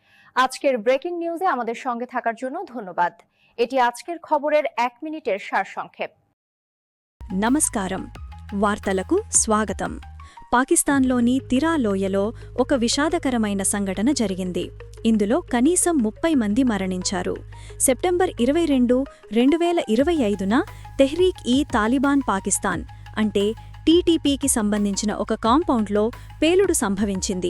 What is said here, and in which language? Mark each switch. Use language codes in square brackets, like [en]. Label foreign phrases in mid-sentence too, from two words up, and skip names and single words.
[bn] আজকের ব্রেকিং নিউজে আমাদের সঙ্গে থাকার জন্য ধন্যবাদ। এটি আজকের খবরের 1 মিনিটের সারসংক্ষেপ। [te] నమస్కారం. వార్తలకు స్వాగతం. పాకిస్తాన్లోని తిరా లోయలో ఒక విషాదకరమైన సంఘటన జరిగింది. ఇందులో కనీసం 30 మంది మరణించారు. సెప్టెంబర్ 22, 2025న తెహ్రీక్-ఈ-తాలిబాన్ పాకిస్తాన్ అంటే టీటీపీకి సంబంధించిన ఒక కాంపౌండ్లో పేలుడు సంభవించింది.